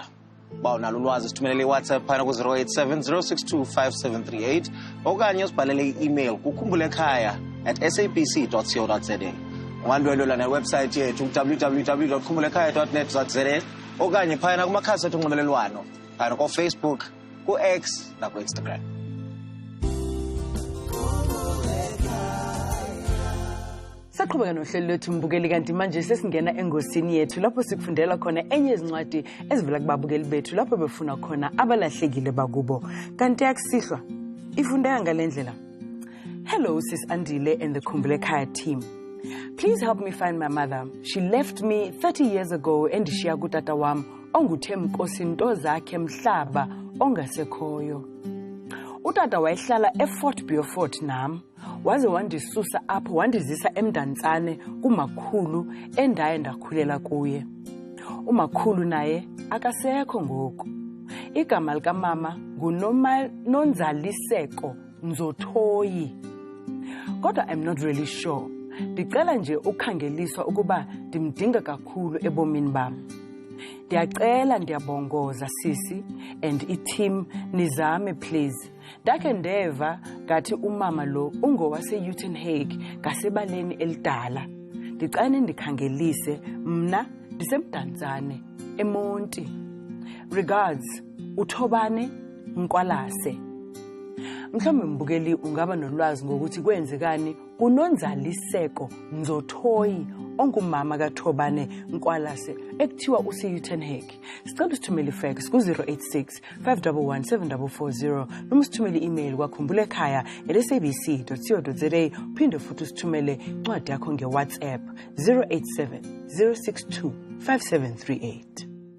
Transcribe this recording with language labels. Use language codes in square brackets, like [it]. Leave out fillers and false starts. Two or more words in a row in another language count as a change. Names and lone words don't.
[xh] Bawunalo ulwazi sithumelele iWhatsApp phana ku 0870625738 okanye usibhalele i-email kukhumbulekhaya@sabc.co.za. Ungandwendwela newebsite yethu www.khumbulekhaya.net.za okanye phana kumakhasi ethu onxibelelwano phana kuFacebook, kuX nakuInstagram. [zu] Saqhubeka nohlelo lwethu mbukeli, kanti manje sesingena engosini yethu lapho sikufundela khona enye izincwadi ezivela kubabukeli bethu lapho befuna khona abalahlekile bakubo. Kanti akusihlwa ifundeka ngalendlela. [en] Hello sis Andile and the Khumbulekhaya team. Please help me find my mother. She left me 30 years ago and [xh] ndishiya kutata wam onguThemnkosi into zakhe mhlaba ongasekhoyo. Utata wayehlala eFort Beaufort nam. Waze wandisusa apho wandizisa eMdantsane kumakhulu endaye ndakhulela kuye. Umakhulu naye akasekho ngoku. Igama likamama nguNonzaliseko Nzothoyi. Kodwa [en] I'm not really sure. [xh] Ndicela nje ukhangeliswa ukuba ndimdinga kakhulu ebomini bam. Ndiyacela ndiyabongoza sisi and i-team nizame please. Ndakhe ndeva ngathi umama lo ungowase Uitenhage ngasebaleni elidala. Ndicane ndikhangelise mna ndisemdantsane eMonti. Regards, uThobane Nkwalase. [zu] Mhlawumbe mbukeli ungaba nolwazi ngokuthi kwenzekani kuNonzaliseko Nzothoyi ongumama kaThobane Nkwalase ekuthiwa useUtenhage. Sicela usithumele ifax ku-086 511 7440 noma usithumele i-email kwakhumbulekaya@sabc.co.za phinde futhi usithumele incwadi yakho ngeWhatsApp 087 062 5738.